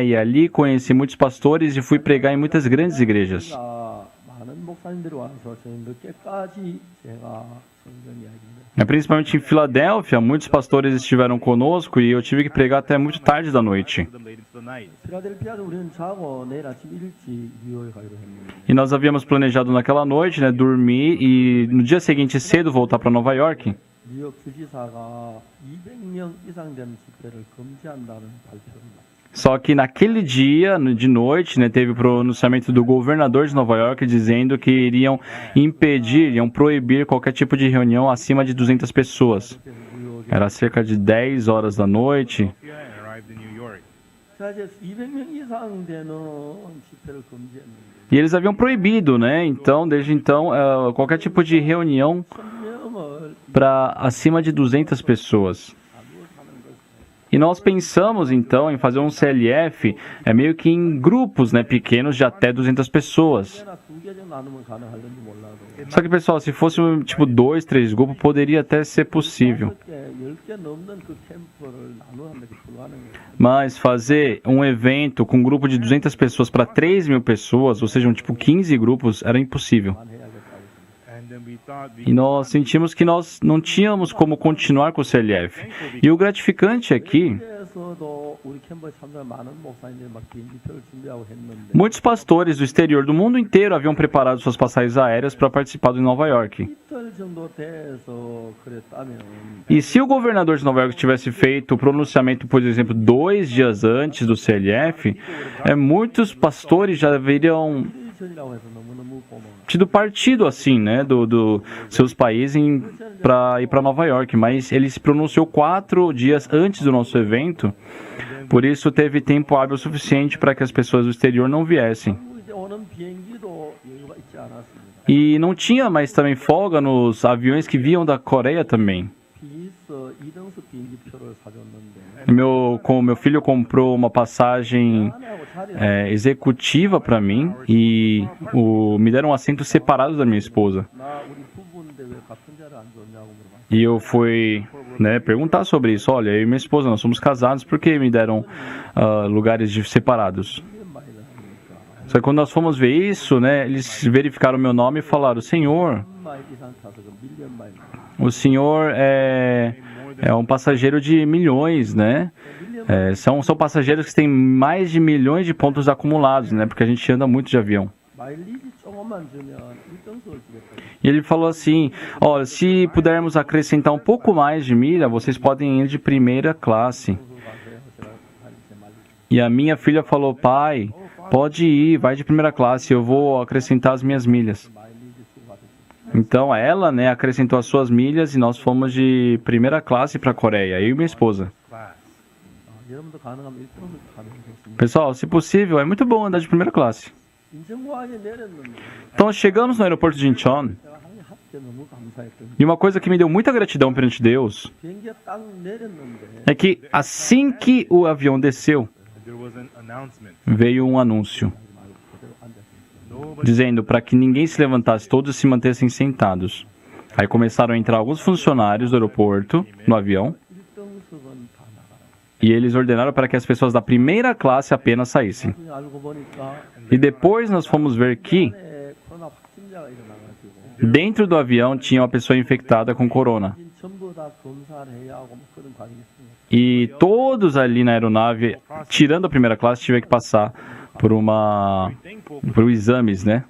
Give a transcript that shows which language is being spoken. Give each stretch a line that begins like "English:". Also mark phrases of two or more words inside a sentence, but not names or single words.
Portuguese: E ali conheci muitos pastores e fui pregar em muitas grandes igrejas.
Korean: 많은 목사님들이 와서 저희 늦게까지 제가 성경 이야기를
Portuguese: Principalmente em Filadélfia, muitos pastores estiveram conosco e eu tive que pregar até muito tarde da noite.
Korean: 필라델피아도 우리는 자고 내일 아침 일찍 뉴욕에 가기로 했는데
Portuguese: E nós havíamos planejado naquela noite, né, dormir e no dia seguinte cedo voltar para Nova York.
Korean: 뉴욕 주지사가 200명 이상 되는 집회를 금지한다는 발표를 했어요.
Portuguese: Só que naquele dia, de noite, né, teve o pronunciamento do governador de Nova York dizendo que iriam proibir qualquer tipo de reunião acima de 200 pessoas.
Korean: 그래서 뉴욕에
Portuguese: Era cerca de 10 horas da noite.
Korean: 자 이제 200명 이상 되는 집회를 금지했는데
Portuguese: E eles haviam proibido, né? Então, desde então, qualquer tipo de reunião
Korean: 1000명을
Portuguese: para acima de 200 pessoas.
Korean: 사는 걸
Portuguese: E nós pensamos, então, em fazer um CLF meio que em grupos, né, pequenos de até 200 pessoas.
Korean: 하나 두 개 정도 나누면 가능할는지 몰라도
Portuguese: Só que, pessoal, se fosse tipo 2, 3 grupos, poderia até ser possível.
Korean: 10개 넘는 그 캠프를 나누는 게 불가능해요.
Portuguese: Mas fazer um evento com um grupo de 200 pessoas para 3.000 pessoas, ou seja, tipo 15 grupos, era impossível. E nós sentimos que nós não tínhamos como continuar com o CLF. E o gratificante aqui,
Korean: 에서도 우리 캠프에 참석한 많은 목사님들이 막 비행기표를 준비하고 했는데
Portuguese: muitos pastores do exterior do mundo inteiro haviam preparado suas passagens aéreas para participar do em Nova York.
Korean: 이틀 정도 돼서 그랬다면
Portuguese: E se o governador de Nova York tivesse feito o pronunciamento, por exemplo, 2 dias antes do CLF, muitos pastores já haveriam
Korean: 전이라고 해서 너무너무 고마워요.
Portuguese: tido partido assim, né, do seus países para ir para Nova York, mas ele se pronunciou 4 dias antes do nosso evento, por isso teve tempo hábil suficiente para que as pessoas do exterior não viessem.
Korean: 이제 오는 비행기도 여유가 있지 않았습니다.
Portuguese: E não tinha mais também folga nos aviões que vinham da Coreia também.
Korean: 비서 2등석 비행기표를 사줬는데
Portuguese: Como meu filho comprou uma passagem
Korean: 아내하고 자리에
Portuguese: executiva para mim e me deram um assento separado da minha esposa.
Korean: 나 우리 부부인데 왜 같은 자리를 안 줬냐고 물어봤어요.
Portuguese: E eu fui, né, perguntar sobre isso. Olha, eu e minha esposa, nós somos casados, por que me deram lugares separados?
Korean: 이게 많이 나니까
Portuguese: Só que quando nós fomos ver isso, né, eles verificaram meu nome e falaram: Senhor,
Korean: 1마일 이상 타서 그 밀리언 마일
Portuguese: o senhor é um passageiro de milhões, né? São passageiros que têm mais de milhões de pontos acumulados, né? Porque a gente anda muito de avião.
Korean: 마일리지 조금만 주면 1등석을 주겠다.
Portuguese: E ele falou assim: olha, se pudermos acrescentar um pouco mais de milha, vocês podem ir de primeira classe.
Korean: 가세요. 제가 제 마일리지.
Portuguese: E a minha filha falou: pai, pode ir, vai de primeira classe, eu vou acrescentar as minhas milhas.
Korean: 마일리지 수고 받으셨어요.
Portuguese: Então ela, né, acrescentou as suas milhas e nós fomos de primeira classe para a Coreia, eu e minha esposa.
Korean: 여러분도 가능하면 1등석 가면 좋습니다.
Portuguese: Pessoal, se possível, é muito bom andar de primeira classe.
Korean: 인천공항에 내렸는데
Portuguese: Então chegamos no aeroporto de Incheon
Korean: 제가 하나님 합게 너무 감사했던
Portuguese: e uma coisa que me deu muita gratidão perante Deus
Korean: 비행기가 딱 내렸는데
Portuguese: é que assim que o avião desceu, veio um anúncio
Korean: 그대로 앉았어요.
Portuguese: dizendo para que ninguém se levantasse, todos se mantessem sentados. Aí começaram a entrar alguns funcionários do aeroporto no avião
Korean: 1등석은 다 나가라.
Portuguese: e eles ordenaram para que as pessoas da primeira classe apenas saíssem.
Korean: 나중에 알고 보니까
Portuguese: E depois nós fomos ver que
Korean: 안에 코로나 확진자가 일어나가지고
Portuguese: dentro do avião tinha uma pessoa infectada com corona.
Korean: 전부 다 검사를 해야 하고 뭐 그런 과정이 있습니다.
Portuguese: E todos ali na aeronave, tirando a primeira classe, tiveram que passar por exames, né?